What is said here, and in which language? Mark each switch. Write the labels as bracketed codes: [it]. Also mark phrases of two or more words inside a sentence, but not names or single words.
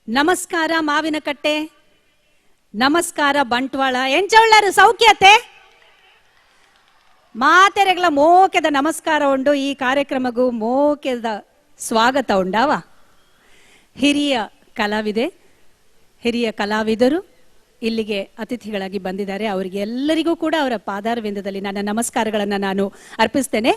[kn] ನಮಸ್ಕಾರ ಮಾವಿನಕಟ್ಟೆ, ನಮಸ್ಕಾರ ಬಂಟ್ವಾಳ. [tcy] ಎಂಚೊಳ್ಳರು ಸೌಖ್ಯತೆ ಮಾತೆರೆಗಳ ಮೋಕೆದ ನಮಸ್ಕಾರ ಉಂಡು. ಈ ಕಾರ್ಯಕ್ರಮಗೂ ಮೋಕೆದ ಸ್ವಾಗತ ಉಂಡಾವ. [kn] ಹಿರಿಯ ಕಲಾವಿದರು ಇಲ್ಲಿಗೆ ಅತಿಥಿಗಳಾಗಿ ಬಂದಿದ್ದಾರೆ. ಅವರಿಗೆ ಎಲ್ಲರಿಗೂ ಕೂಡ ಅವರ ಪಾದಾರವಿಂದದಲ್ಲಿ ನನ್ನ ನಮಸ್ಕಾರಗಳನ್ನು ನಾನು ಅರ್ಪಿಸ್ತೇನೆ.